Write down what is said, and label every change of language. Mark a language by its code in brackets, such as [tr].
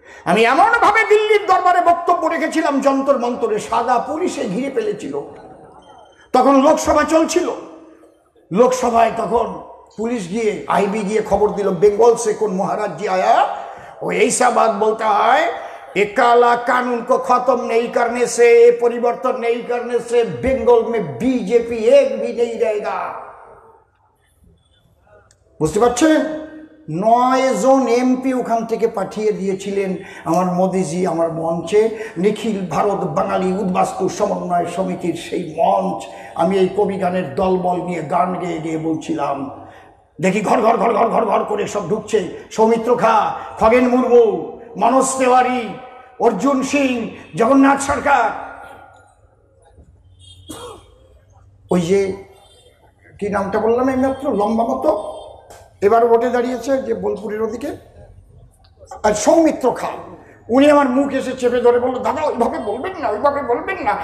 [bn] আমি এমনভাবে দিল্লির দরবারে বক্তব্য রেখেছিলাম, যন্তর মন্তরে সাদা পুলিশে ঘিরে ফেলেছিল। তখন লোকসভা চলছিল, লোকসভায় তখন পুলিশ গিয়ে, আইবি গিয়ে খবর দিল, [hi] বেঙ্গল সে কোন মহারাজ জি আয়া, ও এইসা বাত বলতা হয় ये काला कानून को खत्म नहीं करने से, परिवर्तन नहीं करने से बंगाल में बीजेपी एक भी नहीं रहेगा। [bn] বুঝতে পারছেন? 9 জন এমপি ওখান থেকে পাঠিয়ে দিয়েছিলেন আমার মোদিজি আমার মঞ্চে, নিখিল ভারত বাঙালি উদ্বাস্তু সমন্বয় সমিতির সেই মঞ্চ। আমি এই কবি গানের দলবল নিয়ে গান গেয়ে গিয়ে বলছিলাম, দেখি ঘর ঘর ঘর ঘর ঘর ঘর করে সব ঢুকছে, সৌমিত্র খা, খগেন মুর্মু, মনোজ তেওয়ারি, অর্জুন সিং, জগন্নাথ সরকার, ওই যে কি নামটা বললাম এই মাত্র, লম্বা মতো, এবার ভোটে দাঁড়িয়েছে যে বোলপুরের ওদিকে, আর সৌমিত্র খা, উনি আমার মুখ এসে চেপে ধরে বললো, দাদা ওইভাবে বলবেন না, ওইভাবে বলবেন না।